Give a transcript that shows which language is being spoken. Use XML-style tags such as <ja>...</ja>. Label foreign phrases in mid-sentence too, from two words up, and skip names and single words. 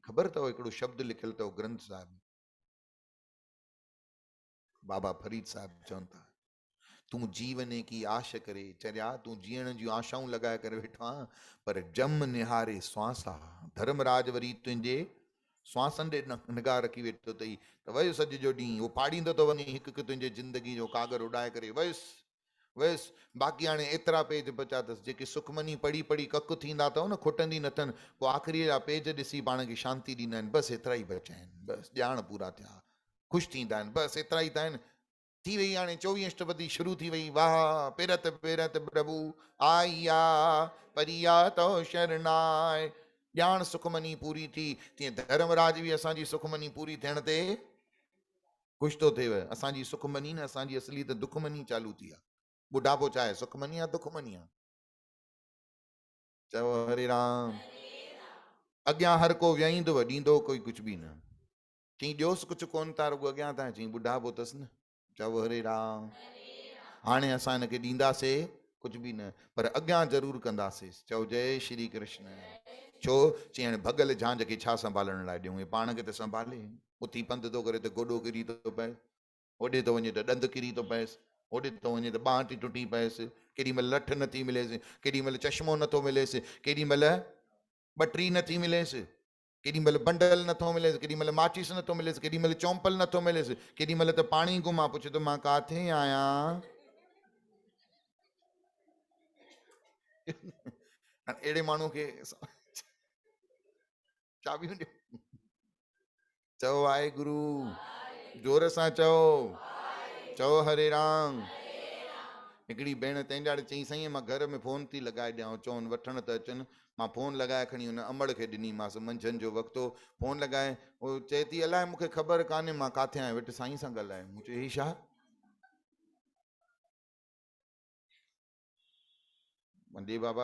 <sd>ख़बर अथव हिकिड़ो शब्द लिखियलु अथव ग्रंथ साहिब, बाबा फरीद साहिब चवनि था, तूं जीवने की आश करे चरिया, तूं जीअण जूं आशाऊं लॻाए करे वेठो आहीं, पर जम निहारे श्वासा, धर्मराज वरी तुंहिंजे श्वासनि ॾे निगाह रखी वेठो अथई, त वयुसि अॼु जो ॾींहुं उहो पाड़ींदो थो वञे हिकु हिकु तुंहिंजे ज़िंदगी जो कागर उॾाए करे वयुसि वयुसि। बाक़ी हाणे एतिरा पेज बचा अथसि जेके सुखमनी पढ़ी पढ़ी ककु थींदा अथव न, खुटंदी न अथनि, पोइ आख़िरीअ जा पेज ॾिसी पाण खे शांती ॾींदा आहिनि, बसि एतिरा ई बचिया आहिनि, बसि ॼाण पूरा थिया, ख़ुशि थींदा आहिनि, बसि एतिरा ई त आहिनि। थी वई हाणे 24 अष्टपदी शुरू थी वई,</sd> <pa>वाह पेरत पेरत प्रभु आया परिया तो शरणाय,</pa> <sd>ॼाण सुखमनी पूरी थी। तीअं धर्मराज बि असांजी सुखमनी पूरी थियण ते ख़ुशि थो थिएव। असांजी सुखमनी न, असांजी असली त दुखमनी चालू थी आहे। बुढ़ापो छा आहे, सुखमनी आहे दुखमनी आहे? चओ हरे राम। अॻियां हर को वियाईंदो ॾींदो कोई कुझु बि न, चई ॾियोसि कुझु कोन था, रुॻो अॻियां था, चई बुढ़ापो अथसि न। चओ हरे राम। हाणे असां हिनखे ॾींदासीं कुझु बि न, पर अॻियां ज़रूरु कंदासीं। चओ जय श्री कृष्ण। छो? चई हाणे भॻल झांझ खे छा संभालण लाइ ॾियूं, पाण खे त संभाले। उथी पंधु थो करे त गोॾो किरी थो पए, होॾे थो वञे त ॾंदु किरी थो पएसि, होॾे थो वञे त ॿांह थी टुटी पएसि, केॾी महिल लठ नथी मिलेसि, केॾी महिल चश्मो नथो मिलेसि, केॾी महिल ॿटरी नथी मिलेसि, केॾी महिल बंडल नथो मिलेसि, केॾी महिल माचिस नथो मिलेसि, केॾी महिल चौंपल नथो मिलेसि, केॾी महिल त पाणी घुमा पुछे थो मां काथे आहियां। अहिड़े माण्हू खे चाबियूं ॾियो। चओ वाहेगुरु, जोर सां चओ, चओ हरे राम। हिकिड़ी भेण तंहिं चई साईं मां घर में फ़ोन थी लॻाए ॾियां, चवनि वठण त अचनि। मां फ़ोन लॻाए खणी हुन अमड़ खे ॾिनीमांसि, मंझंदि जो वक़्तु हो, फ़ोन लॻाए, उहो चए थी अलाए मूंखे ख़बर कान्हे मां काथे आहियां, वेठि साईं सां ॻाल्हाए। मूं चयो ही छा? ॾे बाबा।</sd>